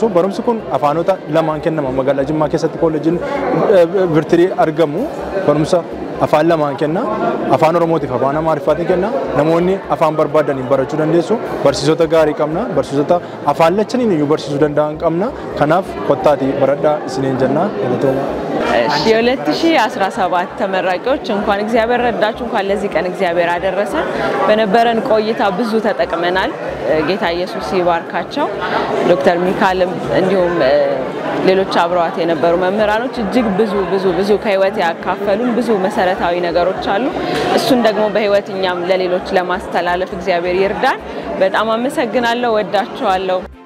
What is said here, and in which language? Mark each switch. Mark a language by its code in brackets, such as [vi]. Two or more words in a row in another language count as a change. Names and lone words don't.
[om] Barumsi kun afaanota lamaan kennama. Magaalaa Jimmaa keessatti kolleejiin Viktiri argamu barumsa afaan lamaan kenna. Afaan Oromootiif afaan Amaariffaatiin kenna. Namoonni afaan barbaadan barachuu dandeessu. Barsiisota gaarii qabna. Barsiisota afaan lachaniin iyyuu barsiisuu danda'an qabna. Kanaaf kottaati baradhaa isiniin jenna. [am] የ2017 ተመራቂዎች እንኳን እግዚአብሔር ረዳችሁ እንኳን ለዚህ ቀን እግዚአብሔር አደረሰን። በነበረን ቆይታ ብዙ ተጠቅመናል። ጌታ ኢየሱስ ይባርካቸው። ዶክተር ሚካኤልም እንዲሁም ሌሎች አብረዋት የነበሩ መምህራኖች እጅግ ብዙ ከህይወት ያካፈሉን ብዙ መሰረታዊ ነገሮች አሉ። እሱን ደግሞ በህይወትኛም ለሌሎች ለማስተላለፍ እግዚአብሔር ይርዳን። በጣም አመሰግናለሁ። ወዳችኋለሁ።